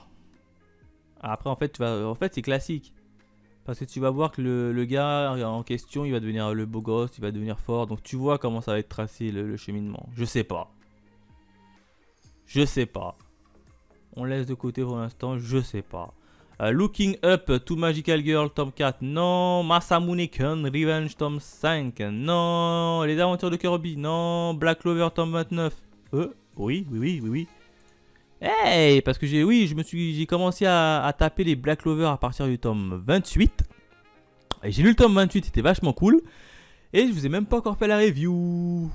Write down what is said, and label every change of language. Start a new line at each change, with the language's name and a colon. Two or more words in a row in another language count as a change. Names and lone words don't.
French: Après en fait c'est classique. Parce que tu vas voir que le gars en question il va devenir le beau gosse, il va devenir fort. Donc tu vois comment ça va être tracé le cheminement. Je sais pas. Je sais pas. On laisse de côté pour l'instant, je sais pas. Looking Up to Magical Girl tome 4, non. Masamune-kun Revenge tome 5, non. Les aventures de Kirby, non. Black Clover tome 29. Oui. Hey, parce que j'ai commencé à taper les Black Clover à partir du tome 28. Et j'ai lu le tome 28, c'était vachement cool. Et je vous ai même pas encore fait la review.